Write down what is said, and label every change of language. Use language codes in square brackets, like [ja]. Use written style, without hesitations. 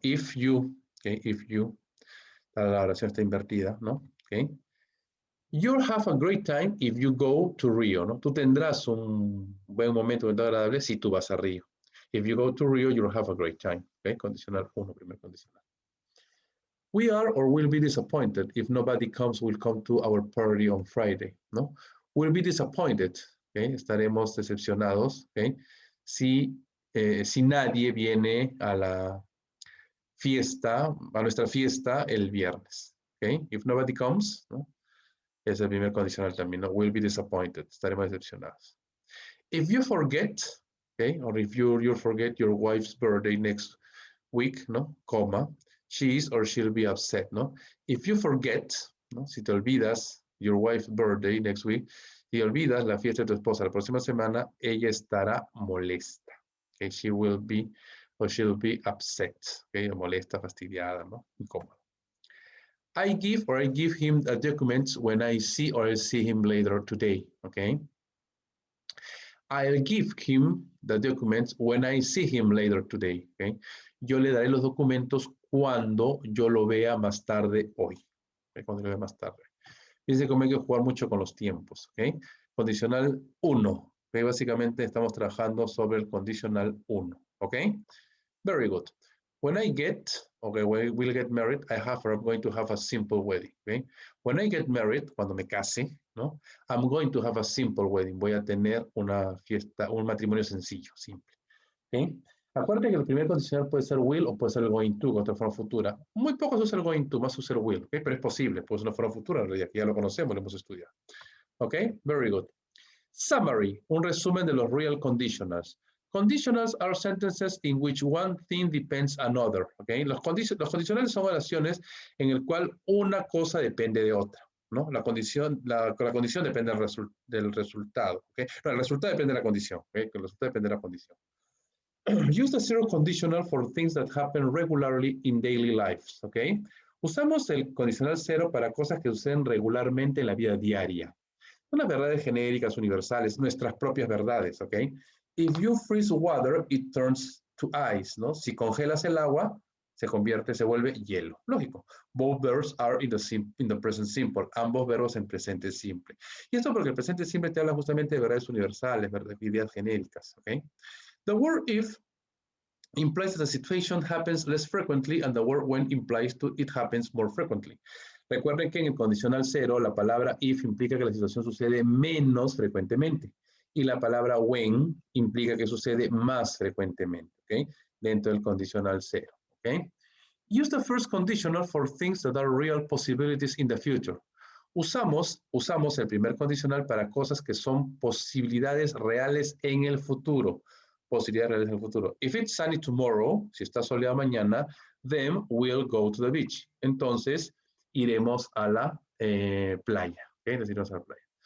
[en] If you, okay, if you, [es] la oración está invertida, ¿no? [en] Okay. You'll have a great time if you go to Rio, [es] ¿no? Tú tendrás un buen momento muy agradable si tú vas a Río. [en] If you go to Rio, you'll have a great time. [es] Okay, condicional 1, primer condicional. [en] We are or will be disappointed if nobody will come to our party on Friday, ¿no? Will be disappointed, okay? [es] Estaremos decepcionados, okay? Si nadie viene a la a nuestra fiesta el viernes. Okay? [en] If nobody comes, [es] ¿no? Es el primer condicional también, ¿no? [en] Will be disappointed, [es] estaremos decepcionados. [en] If you forget, okay, or if you forget your wife's birthday next week, ¿no? Coma, she is or she'll be upset, ¿no? If you forget, [es] ¿no? Si te olvidas [en] your wife's birthday next week, [es] si olvidas la fiesta de tu esposa la próxima semana, ella estará molesta. Okay? [en] She will be or she'll be upset. Okay? [es] Molesta, fastidiada, ¿no? Incómoda. [en] I give him the documents when I see him later today. Okay? I'll give him the documents when I see him later today. Okay? [es] Yo le daré los documentos cuando yo lo vea más tarde hoy. Okay? Cuando lo vea más tarde. Fíjense cómo hay que jugar mucho con los tiempos. Okay? Condicional 1. Okay? Básicamente estamos trabajando sobre el condicional 1. [en] Okay? Very good. When I get, okay, when we'll get married, I'm going to have a simple wedding. Okay? When I get married, [es] cuando me case, ¿no? [en] I'm going to have a simple wedding. [es] Voy a tener una fiesta, un matrimonio sencillo, simple. ¿Okay? Acuérdate que el primer condicional puede ser will o puede ser el going to, otra forma futura. Muy poco se usa el going to, más se usa el will, ¿okay? Pero es posible, pues una forma futura en realidad, que ya lo conocemos, lo hemos estudiado. [en] ¿Ok? Very good. Summary, [es] un resumen de los [en] real conditionals. Conditionals are sentences in which one thing depends on another. ¿Okay? [es] Los condicionales son oraciones en el cual una cosa depende de otra. ¿No? La condición depende del resultado. ¿Okay? No, el resultado depende de la condición. ¿Okay? El resultado depende de la condición. [en] Use the zero conditional for things that happen regularly in daily lives. ¿Okay? [es] Usamos el condicional cero para cosas que suceden regularmente en la vida diaria. Unas verdades genéricas, universales, nuestras propias verdades, ¿ok? If you freeze water, it turns to ice, ¿no? Si congelas el agua, se vuelve hielo. Lógico. [en] Both verbs are in the present simple. [es] Ambos verbos en presente simple. Y esto porque el presente simple te habla justamente de verdades universales, de ideas genéricas, ¿ok? [en] The word if implies that the situation happens less frequently and the word when implies it happens more frequently. [es] Recuerden que en el condicional cero la palabra if implica que la situación sucede menos frecuentemente y la palabra when implica que sucede más frecuentemente, ¿ok? Dentro del condicional cero, ¿ok? [en] Use the first conditional for things that are real possibilities in the future. [es] Usamos el primer condicional para cosas que son posibilidades reales en el futuro. Posibilidades reales en el futuro. [en] If it's sunny tomorrow, [es] si está soleado mañana, [en] then we'll go to the beach. [es] Entonces, iremos a la playa. ¿Okay? Nos iremos a la playa.